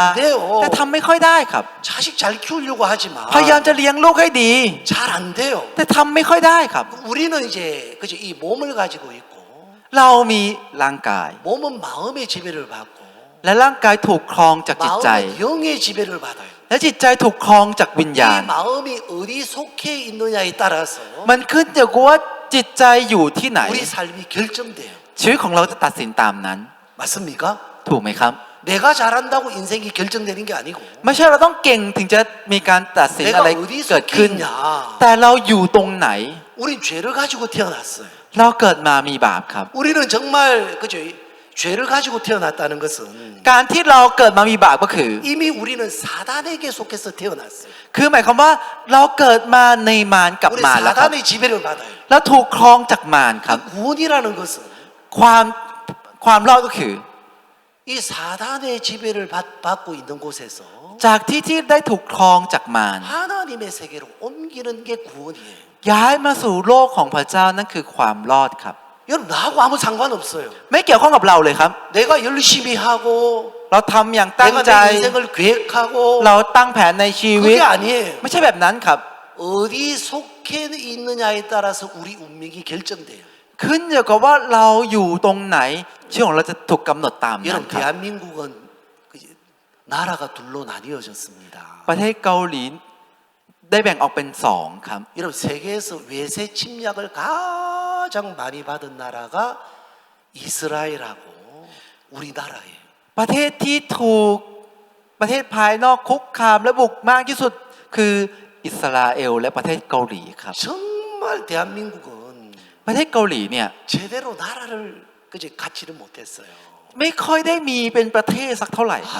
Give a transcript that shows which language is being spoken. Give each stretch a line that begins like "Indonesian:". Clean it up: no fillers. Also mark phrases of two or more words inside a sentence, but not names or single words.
Korean: 안 돼요.
Thai: แต่ทำไม่ค่อยได้ครับ
Korean: 자식 잘 키우려고 하지만
Thai: พยายามจะเลี้ยงลูกให้ดี
Korean: 잘 안 돼요.
Thai: แต่ทำไม่ค่อยได้ครับ
Korean: 우리는 이제 그죠 이 몸을 가지고 있고
Thai: เรามีร่างกาย
Korean: 몸은 마음의 지배를 받고
Thai: และร่างกายถูกครองจากจิตใจ
Korean: 마음은 영의 지배를 받아요.
Thai: และจิตใจถูกครองจากวิญ
Korean: 이
Thai: ญาณ
Korean: 마음이 어디 속해 있느냐에 따라서
Thai: มันขึ้นอยู่กับว่าจิตใจอยู่ที่ไหน
Korean: 우리 삶이 결정돼요.
Thai: ชีวิตของเราจะตัดสินตามนั้น
Korean: 맞습니까?
Thai: ถูกไหมครับ
Korean: 내가 잘한다고 인생이 결정되는 게 아니고
Thai: ไม่ใช่เราต้องเก่งถึงจะมีการตัดสินอะไร
Korean: 내가 어디
Thai: เกิดขึ้น
Korean: 속해 있냐.
Thai: แต่เราอยู่ตรงไหน
Korean: 우린 죄를 가지고 태어났어요.
Thai: เราเกิดมามีบาปครับ
Korean: 우리는 정말 그죠 죄를 가지고 태어났다는 것은
Thai: การที่เราเกิดมามีบาปก็คือ
Korean: 이미 우리는 사단에게 속해서 태어났어요.
Thai: คือหมายความว่าเราเกิดมาในมารกับ
Korean: 우리
Thai: มารแล้วครับ
Korean: 사단의 지배를 받아요.
Thai: แล้วถูกครองจากมารครับ
Korean: 그 구원이라는 것은
Thai: ความรอดก็คือ
Korean: 이 사단의 지배를 받고 있는 곳에서
Thai: จากที่ได้ถูกครองจากมาร
Korean: 하나님의 세계로 옮기는 게 구원이에요.
Thai: ย้ายมาสู่โลกของพระเจ้านั่นคือความรอดครับ
Korean: 여러분 나하고 아무 상관없어요.
Thai: ไม่เกี่ยวข้องกับเราเลยครับ
Korean: 내가 열심히 하고
Thai: เราทำอย่างตั้ง
Korean: 내가
Thai: ใจ
Korean: 내 인생을 계획하고
Thai: เราตั้งแผนในชีวิต
Korean: 그게 아니에요.
Thai: ไม่ใช่แบบนั้นครับ
Korean: 어디 속해 있느냐에 따라서 우리 운명이 결정돼요.
Thai: ขึ้นอยู่กับว่าเราอยู่ตรงไหนชีวิตของเราจะถูกกำหนดตามนั้น
Korean: 여러분
Thai: ครับ
Korean: 대한민국은 나라가 둘로 나뉘어졌습니다.
Thai: ประเทศเกาหลีได้แบ่งออกเป็นสองครับ
Korean: 여러분 세계에서 외세 침략을 가장 많이 받은 나라가 이스라엘하고 우리나라예요.
Thai: ประเทศที่ถูกประเทศภายนอกคุกคามและบุกมากที่สุดคืออิสราเอลและประเทศเกาหลีครับ
Korean: 정말 대한민국은
Thai: ประเทศเกาหลีเนี่ย
Korean: 제대로 나라를 그저 갖지를 못했어요.
Thai: ไม่ค่อยได้มีเป็นประเทศสักเท่าไหร่ครับ